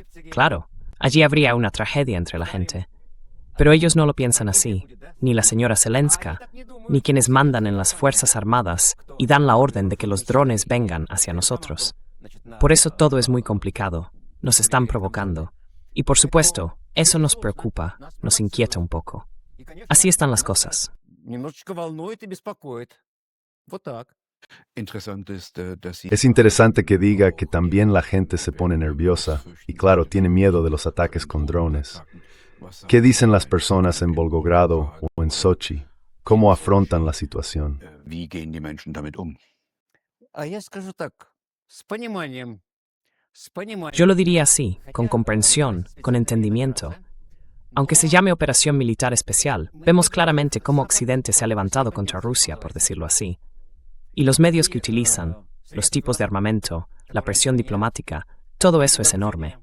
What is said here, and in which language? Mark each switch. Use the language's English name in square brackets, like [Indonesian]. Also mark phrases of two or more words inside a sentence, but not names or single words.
[Spanish] Claro, allí habría una tragedia entre la gente. Pero ellos no lo piensan así, ni la señora Zelenska, ni quienes mandan en las Fuerzas Armadas y dan la orden de que los drones vengan hacia nosotros. Por eso todo es muy complicado, nos están provocando. Y por supuesto, eso nos preocupa, nos inquieta un poco. Así están las cosas. [Russian] немножечко волнует и беспокоит. Вот так. [German] Interessant ist, dass Sie [Spanish] Es interesante que diga que también la gente se pone nerviosa y claro, tiene miedo de los ataques con drones. ¿Qué dicen las personas en Volgogrado o en Sochi? ¿Cómo afrontan la situación? [German] Wie gehen die Menschen damit um? [Russian] А я скажу так, с пониманием. [Spanish] Yo lo diría así, con comprensión, con entendimiento. Aunque se llame Operación Militar Especial, vemos claramente cómo Occidente se ha levantado contra Rusia, por decirlo así. Y los medios que utilizan, los tipos de armamento, la presión diplomática, todo eso es enorme.